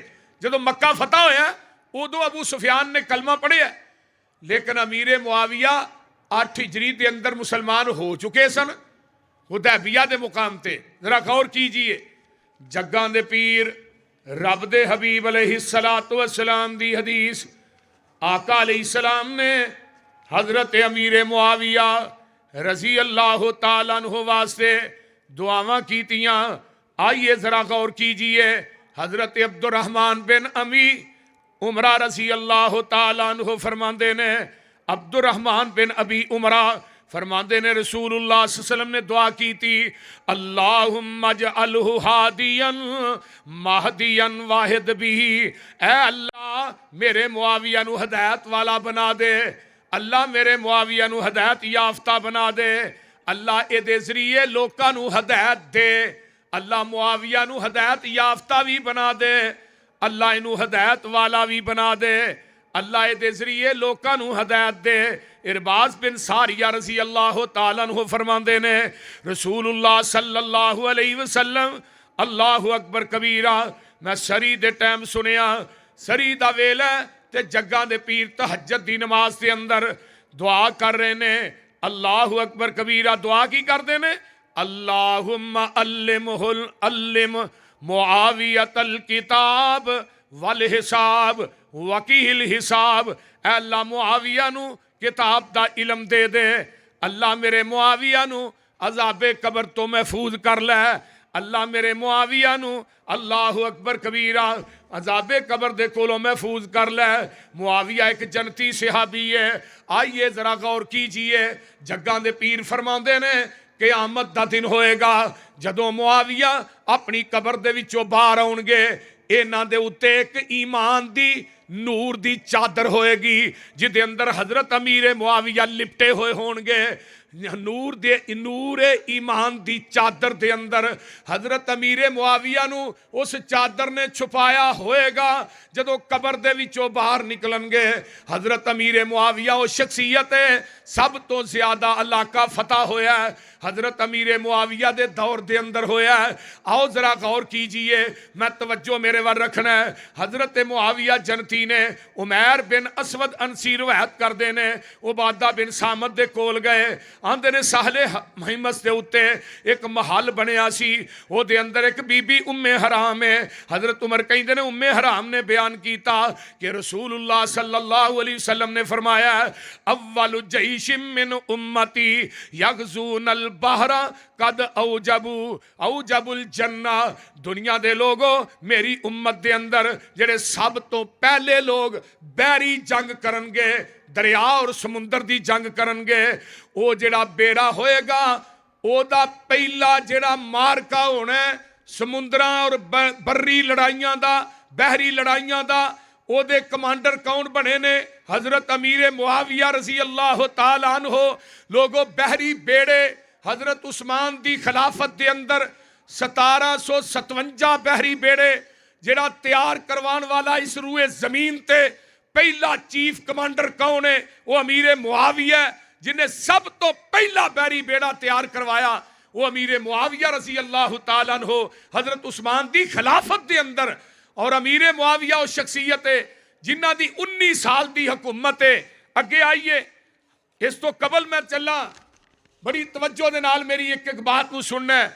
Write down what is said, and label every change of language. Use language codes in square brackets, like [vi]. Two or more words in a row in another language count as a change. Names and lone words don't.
[pa] جدوں مکہ فتح ہویا اودوں ابو سفیان نے کلمہ پڑھیا، لیکن امیر معاویہ 8 ہجری کے اندر مسلمان ہو چکے سن حدیبیہ کے مقام تے. [ur] ذرا غور کیجیے, [pa] جگاں دے پیر رب دے حبیب [ar] عليه الصلاة والسلام [pa] دی حدیث آقا علیہ السلام نے حضرت امیر معاویہ [ar] رضي الله تعالى عنه [pa] واسطے دعاواں کیتیاں. [ur] آئیے ذرا غور کیجیے, [pa] حضرت عبدالرحمن بن امی عمرہ [ar] رضي الله تعالى عنه [pa] فرماتے نے، عبدالرحمن بن ابی عمرہ فرماتے [ur] نے رسول اللہ [ar] صلى الله عليه وسلم [ur] نے دعا کی تھی, [ar] اللهم اجعله هاديا مهديا واهد به, [pa] اے اللہ میرے معاویہ نوں ہدایت والا بنا دے، اللہ میرے معاویہ نوں ہدایت یافتہ بنا دے، اللہ اہدے ذریعے لوکاں نوں ہدایت دے، اللہ معاویہ نوں ہدایت یافتہ بھی بنا دے، اللہ اینوں ہدایت والا بھی بنا دے، اللہ اہدے ذریعے لوکاں نوں ہدایت دے. عرباض بن ساریہ [ar] رضي الله تعالى عنه [pa] فرماندے نے, [ar] رسول الله صلى الله عليه وسلم الله أكبر كبيرا, [pa] میں سحری دے ٹائم سنیا، سحری دا ویلا تے جگاں دے پیر تہجد دی نماز کے اندر دعا کر رہے نے, [ar] الله أكبر كبيرا. [pa] دعا کی کرتے نے, [ar] اللهم علم معاوية الكتاب والحساب وكيل حساب, [pa] اے اللہ معاویہ نوں کتاب دا علم دے دے، اللہ میرے معاویہ نوں عذاب قبر تو محفوظ کر لے، اللہ میرے معاویہ نوں [ar] الله أكبر كبيرا [pa] عذاب قبر دے کولوں محفوظ کر لے. معاویہ ایک جنتی صحابی ہے. [ur] آئیے ذرا غور کیجیے, [pa] جگاں دے پیر فرماندے نے قیامت دا دن ہوئےگا جدوں معاویہ اپنی قبر دے وچوں باہر آؤنگے، انہاں دے اتے ایک ایمان دی نور دی چادر ہوئےگی جدے اندر حضرت امیر معاویہ لپٹے ہوئے ہونگے. نور ایمان دی چادر دے اندر حضرت امیر معاویہ نوں اس چادر نے چھپایا ہوئےگا. جدوں قبر دے وچوں باہر نکلنگے, حضرت امیر معاویہ وہ شخصیت ہے سب تو زیادہ علاقہ فتح ہویا ہے حضرت امیر معاویہ دے دور دے اندر ہویا ہے. आओ [ur] ذرا غور کیجیے, [pa] میں توجہ میرے وال رکھنا ہے. حضرت معاویہ جنتی نے عمیر بن اسود عنسی روایت کرتے نے, عبادہ بن صامد دے کول گئے، آندے نے ساحلے محمص دے اتے ایک محل بنیا سی، اودے اندر ایک بی بی ام حرام ہے. [ur] حضرت عمر کہتے نے ام حرام نے بیان کیا کہ رسول اللہ [ar] صلى الله عليه وسلم [ur] نے فرمایا, [ar] أول جيش من أمتي يغزون البحر قد أوجبوا الجنة. [pa] دنیا دے لوگوں، میری امت دے اندر جیہڑے سب تو پہلے لوگ بیری جنگ کرنگے، دریا اور سمندر دی جنگ کرنگے، وہ جیہڑا بیڑا ہوئےگا اودا پہلا جیہڑا معرکہ ہونا سمندراں اور بری لڑائیاں دا، بحری لڑائیاں دا، اودے کمانڈر کون بنے نے? [ar] हजरत अमीर मुआविया رضي الله تعالى عنه. [pa] لوگوں، بحری بیڑے حضرت عثمان دی خلافت کے اندر 1757 بحری بیڑے ਜਿਹੜਾ ਤਿਆਰ ਕਰਵਾਉਣ ਵਾਲਾ ਇਸ रूए ਜ਼ਮੀਨ ਤੇ ਪਹਿਲਾ ਚੀਫ ਕਮਾਂਡਰ ਕੌਣ ਹੈ? ਉਹ ਅਮੀਰ ਮੁਆਵੀਆ, جنہیں سب تو پہلا بیری بیڑا تیار کروایا وہ امیر معاویہ [ar] رضي الله تعالى عنه [pa] حضرت عثمان کی خلافت کے اندر. [ur] اور امیر معاویہ اس شخصیت ہے جنہوں کی 19 سال کی حکومت ہے. [pa] اگے آئیے، اس تو قبل میں چلا، بڑی توجہ دے نال میری ایک ایک بات کو سننا ہے.